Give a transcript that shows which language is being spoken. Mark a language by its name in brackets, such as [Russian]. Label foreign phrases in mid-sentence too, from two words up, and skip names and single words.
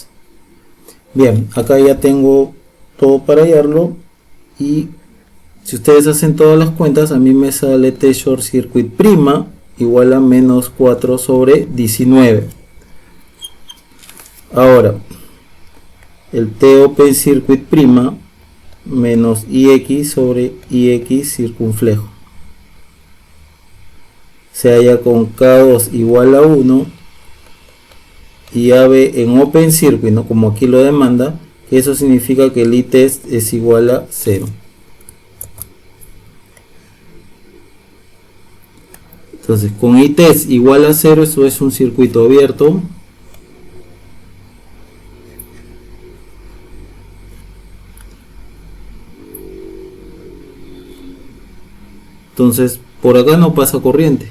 [Spanish] Bien, acá ya tengo todo para hallarlo, y si ustedes hacen todas las cuentas, a mí me sale T [English] short circuit [Spanish] prima igual a menos 4 sobre 19. Ahora, el T [English] open circuit [Spanish] prima menos IX sobre IX circunflejo se halla con K2 igual a 1 y AB en [English] open circuit, [Spanish] ¿no? Como aquí lo demanda, eso significa que el ITEST es igual a 0. Entonces, con ITEST igual a 0, eso es un circuito abierto. Entonces, por acá no pasa corriente.